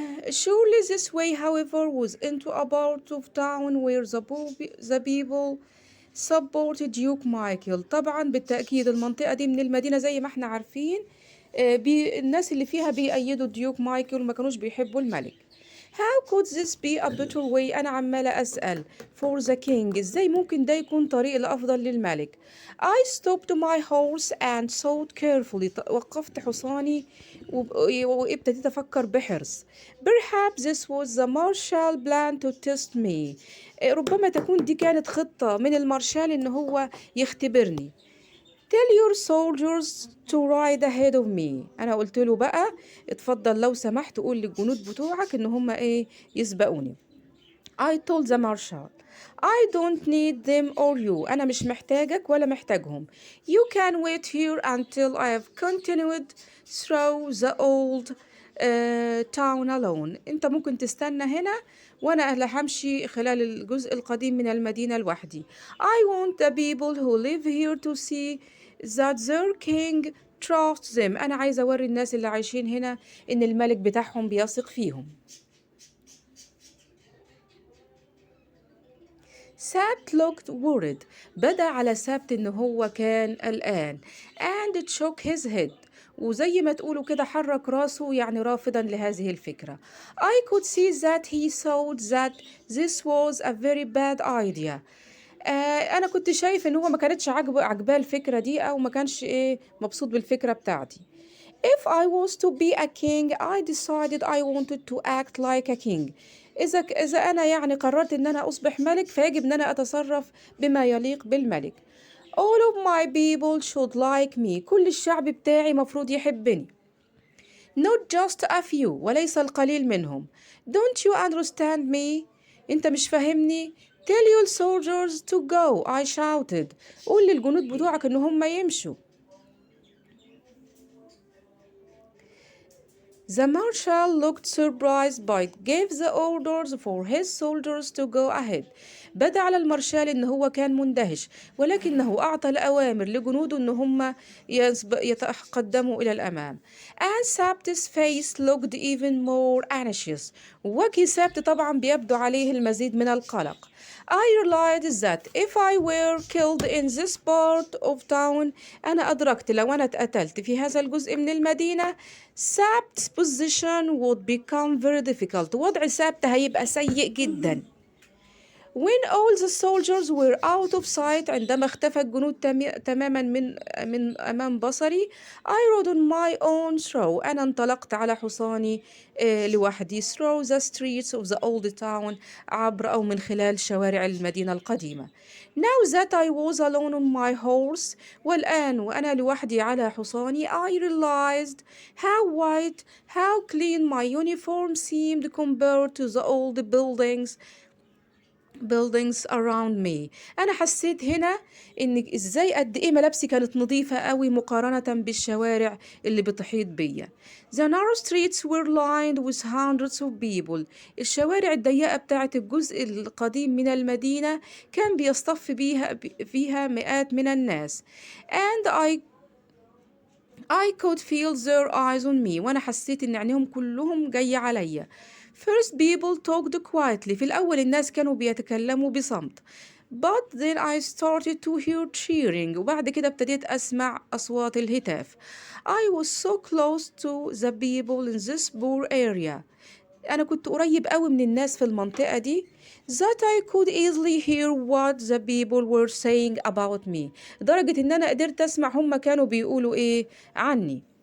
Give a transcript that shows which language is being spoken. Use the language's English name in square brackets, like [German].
[English] Surely this way, however, was into a part of town where the people supported Duke Michael. [Arabic] طبعا بالتأكيد المنطقة دي من المدينة زي ما احنا عارفين الناس اللي فيها بيأيدوا ديوك مايكل وما كانوش بيحبوا الملك. [English] How could this be a better way؟ [Arabic] أنا عمالة أسأل [English] for the king، [Arabic] إزاي ممكن ده يكون طريق الأفضل للملك. [English] I stopped my horse and thought carefully. [Arabic] وقفت حصاني وابتديت أفكر بحرص. [English] Perhaps this was the marshal plan to test me. [Arabic] ربما تكون دي كانت خطة من المارشال إن هو يختبرني. [English] Tell your soldiers to ride ahead of me. [Arabic] أنا قلت له بقى اتفضل لو سمحت قول للجنود بتوعك إن هم يسبقوني. [English] I told the marshal I don't need them or you. [Arabic] أنا مش محتاجك ولا محتاجهم. [English] You can wait here until I have continued through the old town alone. [Arabic] أنت ممكن تستنى هنا وأنا همشي خلال الجزء القديم من المدينة لوحدي. [English] I want the people who live here to see that their king trusts them. [Arabic] أنا عايزة أوري الناس اللي عايشين هنا إن الملك بتاعهم بيثق فيهم. [English] سابت looked worried. [Arabic] بدأ على سابت إن هو كان قلقان. [English] And shook his head. [Arabic] وزي ما تقولوا كده حرك راسه يعني رافضا لهذه الفكرة. [English] I could see that he thought that this was a very bad idea. [Arabic] أنا كنت شايف إن هو ما كانتش عجباه الفكرة دي أو ما كانش مبسوط بالفكرة بتاعتي. [English] If I was to be a king, I decided I wanted to act like a king. [Arabic] إذا أنا يعني قررت إن أنا أصبح ملك فيجب إن أنا أتصرف بما يليق بالملك. [English] All of my people should like me. [Arabic] كل الشعب بتاعي مفروض يحبني. [English] Not just a few. [Arabic] وليس القليل منهم. [English] Don't you understand me? [Arabic] أنت مش فاهمني؟ [English] Tell your soldiers to go. I shouted. [Arabic] قول للجنود بتوعك إن هم يمشوا. [English] The marshal looked surprised but gave the orders for his soldiers to go ahead. [Arabic] بدا على المارشال إن هو كان مندهش ولكنه أعطى الأوامر لجنوده إن هم يتقدموا إلى الأمام. [English] And Sabt's face looked even more anxious. [Arabic] وجه سبت طبعا بيبدو عليه المزيد من القلق. [English] I realized that if I were killed in this part of town [Arabic] أنا أدركت لو أنا اتقتلت في هذا الجزء من المدينة [English] Sabt's position would become very difficult. [Arabic] وضع سبت هيبقى سيء جدا. [English] When all the soldiers were out of sight [Arabic] عندما اختفى الجنود تماما من أمام بصري [English] I rode on my own through. [Arabic] أنا انطلقت على حصاني لوحدي [English] through the streets of the old town [Arabic] عبر أو من خلال شوارع المدينة القديمة. [English] Now that I was alone on my horse [Arabic] والآن وأنا لوحدي على حصاني [English] I realized how white, how clean my uniform seemed compared to the old buildings buildings around me. [Arabic] أنا حسيت هنا إن إزاي قد إيه ملابسي كانت نظيفة قوي مقارنة بالشوارع اللي بتحيط بيا. [English] The narrow streets were lined with hundreds of people. [Arabic] الشوارع الضيقة بتاعت الجزء القديم من المدينة كان بيصطف فيها مئات من الناس. [English] And I could feel their eyes on me. [Arabic] وأنا حسيت إن عينيهم كلهم جاية عليا. [English] First people talked quietly. [Arabic] في الأول الناس كانوا بيتكلموا بصمت. [English] But then I started to hear cheering. [Arabic] وبعد كده ابتديت أسمع أصوات الهتاف. [English] I was so close to the people in this poor area. [Arabic] أنا كنت قريب قوي من الناس في المنطقة دي [English] that I could easily hear what the people were saying about me. [Arabic] لدرجة إن أنا قدرت أسمع هما كانوا بيقولوا إيه عني.